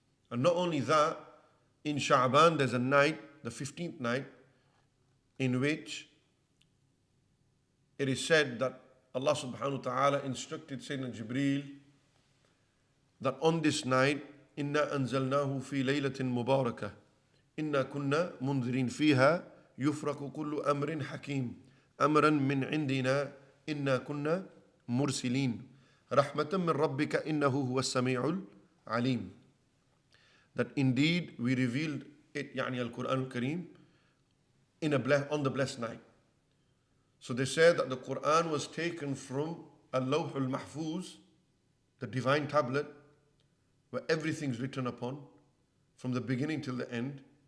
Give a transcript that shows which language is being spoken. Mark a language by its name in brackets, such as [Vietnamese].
[English] And not only that, in Sha'ban there's a night, the 15th night, in which it is said that Allah subhanahu wa ta'ala instructed Sayyidina Jibreel that on this night, [Arabic] Inna anzalnahu fi laylatin mubarakah. Inna kunna mundhirin fiha yufraku kullu amrin hakim. أمرا من عندنا إنا كنا مرسلين رحمة من ربك إنه هو السميع العليم. [English] That indeed we revealed it, يعني Al-Quran Al-Kareem, on the blessed night. So they said that the Quran was taken from Al-Lawh Al-Mahfuz, the divine tablet, where everything's written upon, from the beginning till the end.